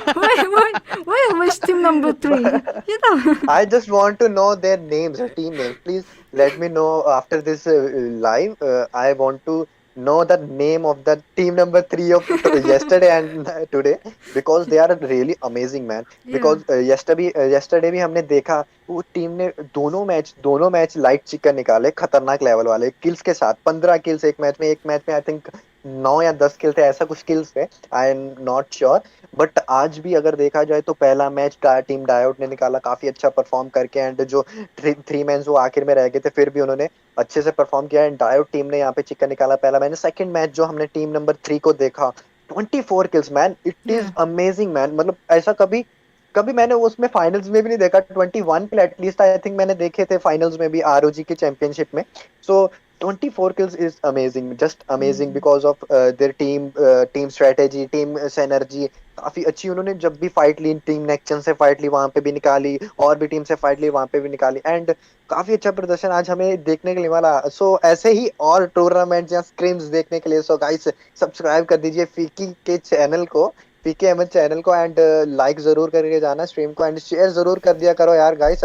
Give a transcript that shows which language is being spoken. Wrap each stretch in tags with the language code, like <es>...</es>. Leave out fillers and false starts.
<en>Why always team number 3? You know. I just want to know their names, team names. Please let me know after this live. I want to know the name of the team number three of yesterday and today, because they are really amazing, man. Yeah. Because yesterday</en> <hi>भी हमने देखा वो team ने दोनों match light chicken निकाले, खतरनाक level वाले kills के साथ। 15 किल्स एक मैच में</hi> <en>I think</en> <hi>9 या 10 किल थे, ऐसा कुछ किल्स थे,</hi> <en>I am not sure.</en> <hi>But आज भी अगर देखा जाए तो पहला मैच टीम डायोड ने निकाला काफी अच्छा परफॉर्म करके, एंड जो थ्री मैच वो आखिर में रह गए थे फिर भी उन्होंने अच्छे से परफॉर्म किया, एंड डायोड टीम ने यहाँ पे चिकन निकाला पहला मैच। सेकंड मैच जो हमने टीम नंबर 3 को देखा, 24 kills man,</hi> <en>It is Yeah. Amazing man.</en> <hi>मतलब ऐसा कभी कभी मैंने उसमें फाइनल्स में भी नहीं देखा। 21 किल एटलीस्ट</hi> <en>I think</en> <hi>मैंने देखे थे फाइनल्स में भी, आरओजी की चैंपियनशिप में।</hi> <en>So 24 kills is amazing, just amazing because of their team strategy, team synergy।</en> <hi>काफी अच्छी उन्होंने जब भी फाइट ली, टीम नेक्सन से फाइट ली वहां पे भी निकाली, और भी टीम से फाइट ली वहां पे भी निकाली, एंड काफी अच्छा प्रदर्शन आज हमें देखने के लिए मिला। सो ऐसे ही और टूर्नामेंट या स्क्रिम्स देखने के लिए, सो गाइस सब्सक्राइब कर दीजिए फीकी के चैनल को, पीके अहमद चैनल को, एंड लाइक जरूर करके जाना स्ट्रीम को, एंड शेयर जरूर कर दिया करो यार गाइस।</hi>